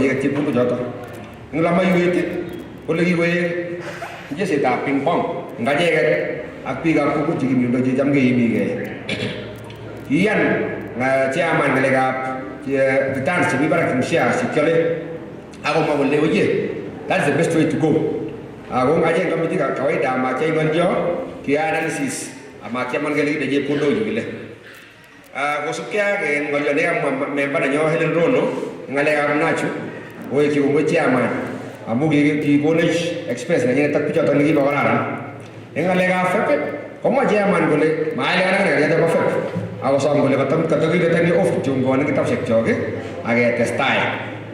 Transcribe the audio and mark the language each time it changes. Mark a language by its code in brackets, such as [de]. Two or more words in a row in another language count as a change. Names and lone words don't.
[kln] icheket chepkondok choto eng lamaiwet kole kikoek mchesetab ping pong ngacheket ak biikab kokwet chekimindoi checham keimigei kiyan chairman ngalekab returns chemi barak eng shares chekiole akomwa kole oye [en] that's the best way to go [kln] ako ngacheng committee kawaida amacheng ngolyo kiyai analysis amakiaman kele kide chepkondok chu kile kosubkei ak ngolyo nekamwa member nenyo Helen Rono ngalekab nachu kowechi kongoi chairman amu kikonech express nenyinet ak bichoto nekibo kararan eng ngalekab FEP komwa chairman kole maelewana ng'alek chebo FEP akosom kole katakiketeni off kityongonik kitapshek chok aketestai.